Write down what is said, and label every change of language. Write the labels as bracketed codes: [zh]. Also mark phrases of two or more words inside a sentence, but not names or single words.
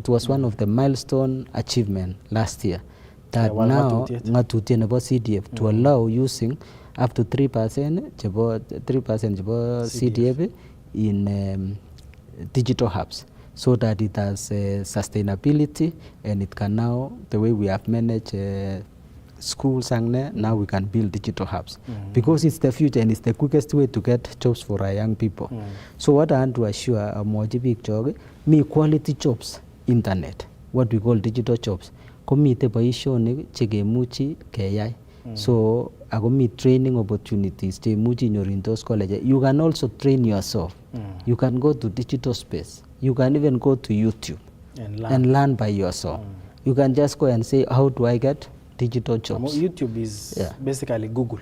[en] It was one of the milestone achievement last year that now about CDF to allow using up to 3% CDF in digital hubs, so that it has sustainability, and it can now, the way we have managed schools and now we can build digital hubs, because it's the future and it's the quickest way to get jobs for our young people. So what I want to assure a more big job, me quality jobs, internet, what we call digital jobs, [kln] komite boisionik chekemuchi keyai. [en] So ako me training opportunities chemuchi in those colleges. You can also train yourself. You can go to digital space. You can even go to YouTube and learn by yourself. You can just go and say, how do I get digital jobs? YouTube is basically Google.